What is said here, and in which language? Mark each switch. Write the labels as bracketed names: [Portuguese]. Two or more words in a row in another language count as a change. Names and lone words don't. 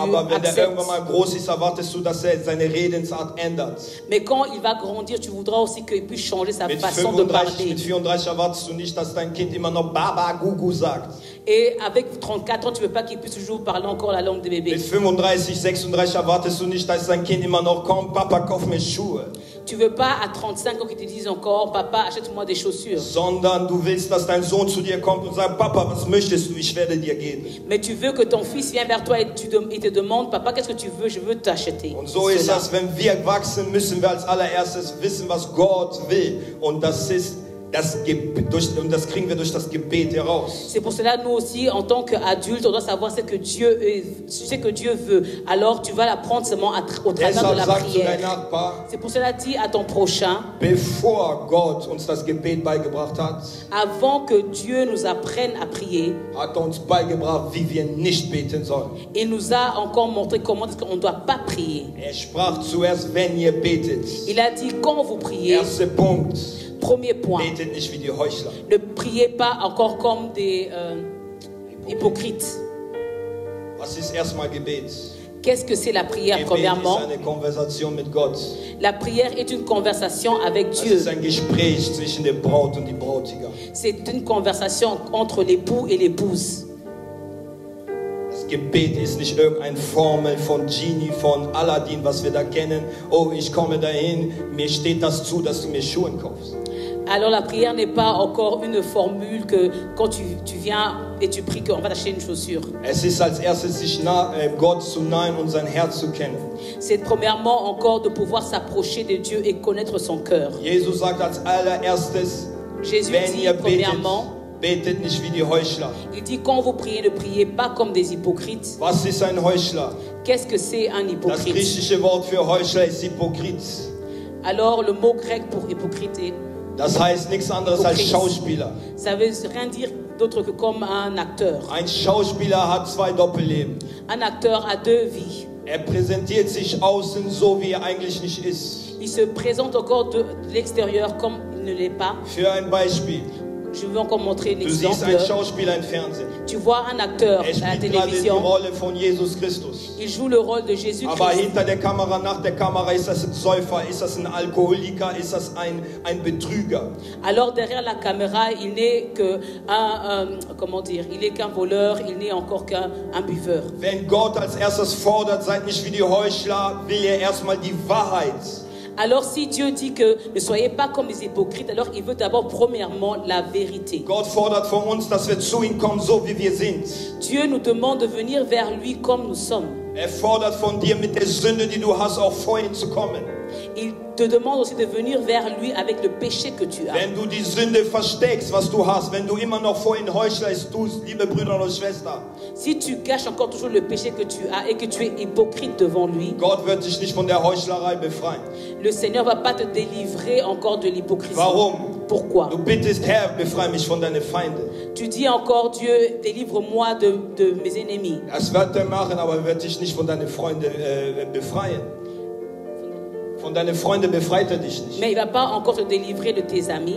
[German] Aber wenn er [French] acceptes. [German] irgendwann mal groß ist, erwartest du, dass er seine Redensart ändert. [French] Mais quand il va grandir, tu voudras aussi qu'il puisse changer sa [German] Mit [French] façon de [German] 35, [French] parler. [German] mit 34 erwartest du nicht, dass dein Kind immer noch Baba, Gugu sagt. [French] Et avec 34 ans, tu ne veux pas qu'il puisse toujours parler encore la langue des bébés. [German] Mit 35, 36 erwartest du nicht, dass dein Kind immer noch kommt, Papa, kauf mir Schuhe. [French] Tu ne veux pas à 35 ans qu'il te dise encore, papa, achète-moi des chaussures. [German] Sondern du willst, dass dein Sohn zu dir kommt und sagt, Papa, was möchtest du? Ich werde dir geben. [French] Mais tu veux que ton fils vienne vers toi et il te demande, papa, qu'est-ce que tu veux? Je veux t'acheter. [German] Und so ist [French] cela. [German] das, wenn wir wachsen, müssen wir als allererstes wissen, was Gott will. Und das ist Und das kriegen wir durch das Gebet heraus. [French] C'est pour cela, nous aussi, en tant qu'adultes, on doit savoir ce que Dieu veut. Alors, tu vas l'apprendre seulement au travers de la prière. C'est pour cela, dis à ton prochain, [German] bevor Gott uns das Gebet beigebracht hat, [French] avant que Dieu nous apprenne à prier, [German] hat uns beigebracht, wie wir nicht beten sollen. [French] Il nous a encore montré comment est-ce qu'on ne doit pas prier. [German] Sprach zuerst, wenn ihr betet. [French] Il a dit, quand vous priez, [German] Erster Punkt. [French] Premier point, [German] betet nicht wie die Heuchler. [French] Ne priez pas encore comme des hypocrites. [German] Was ist erstmal Gebet? [French] Qu'est-ce que c'est la prière? [German] Gebet [French] Premièrement, [German] ist eine Konversation mit Gott. [French] la prière est une conversation avec [German] Das [French] Dieu. [German] ist ein Gespräch zwischen der Braut und dem Bräutigam. [French] C'est une conversation entre l'époux et l'épouse. [German] Das Gebet ist nicht irgendeine Formel von Genie, von Aladdin, was wir da kennen. Oh, ich komme dahin, mir steht das zu, dass du mir Schuhe kaufst. [French] Alors la prière n'est pas encore une formule que quand tu viens et tu pries qu'on va t'acheter une chaussure. [German] Es ist als erstes, sich Gott zu nahen und sein Herz zu kennen. [French] C'est premièrement encore de pouvoir s'approcher de Dieu et connaître son cœur. [German] Jesus sagt als allererstes, [French] Jésus [German] wenn [French] dit [German] ihr betet, [French] premièrement, [German] betet nicht wie die Heuchler. [French] il dit quand vous priez, ne priez pas comme des hypocrites. [German] Was ist ein Heuchler? [French] Qu'est-ce que c'est un [German] Das [French] hypocrite? [German] griechische Wort für Heuchler ist Hypokrit. [French] Alors le mot grec pour hypocrite, [German] Das heißt nichts anderes als Schauspieler. [French] ça veut rien dire d'autre que comme un acteur. [German] Ein Schauspieler hat zwei Doppelleben. [French] Un acteur a deux vies. [German] Präsentiert sich außen so, wie eigentlich nicht ist. [French] Il se présente encore de l'extérieur comme il ne l'est pas. [German] Für ein Beispiel. [French] Je veux encore montrer un [German] Du siehst einen [French] exemple. [German] Schauspieler im Fernsehen. [French] Tu vois un acteur à la [German] Spielt gerade die [French] télévision. [German] Rolle von Jesus Christus. [French] Il joue le rôle de Jésus-Christ. [German] Aber hinter der Kamera, nach der Kamera, ist das ein Säufer, ist das ein Alkoholiker, ist das ein Betrüger. [French] Alors derrière la caméra, il n'est que il n'est qu'un voleur, il n'est encore qu'un buveur. [German] Wenn Gott als erstes fordert, seid nicht wie die Heuchler, will er erstmal die Wahrheit. [French] Alors si Dieu dit que ne soyez pas comme les hypocrites, alors il veut d'abord premièrement la vérité. [German] Gott fordert von uns, dass wir zu ihm kommen, so wie wir sind. [French] Dieu nous demande de venir vers lui comme nous sommes. [German] Fordert von dir, mit der Sünde, die du hast, auch vor ihn zu kommen. [French] Il te demande aussi de venir vers lui avec le péché que tu as. [German] Wenn du die Sünde versteckst, was du hast, wenn du immer noch vor ihn Heuchlers tust, liebe Brüder und Schwestern, [French] si tu caches encore toujours le péché que tu as et que tu es hypocrite devant lui, [German] Gott wird dich nicht von der Heuchlerei befreien. [French] le Seigneur va pas te délivrer encore de l'hypocrisie. [German] Warum? [French] Pourquoi? [German] Du bittest, Herr, befreie mich von deinen Feinden. [French] Tu dis encore, Dieu, délivre-moi de mes ennemis. [German] Das wird er machen, aber er wird dich nicht von deinen Freunden befreien. Von deinen Freunden befreit er dich nicht. [French] Mais il va pas encore te délivrer de tes amis.